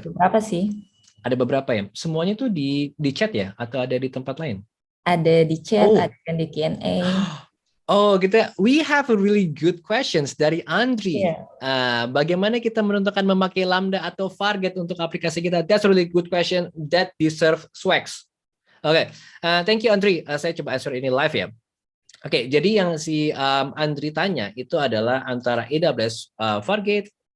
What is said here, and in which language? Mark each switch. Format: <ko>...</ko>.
<id>Berapa sih? Ada beberapa ya. Semuanya tuh di chat ya, atau ada di tempat lain? Ada di chat, ada yang di Q&A.</id> <en>Oh, we have a really good questions dari Andri.</en> <id>Bagaimana kita menentukan memakai Lambda atau Fargate untuk aplikasi kita?</id> <en>That's a really good question that deserve swags.</en> <id>Oke,</id> <en>thank you</en> <id>Andri. Saya coba answer ini live ya. Oke, jadi yang si Andri tanya itu adalah antara AWS Fargate.</id>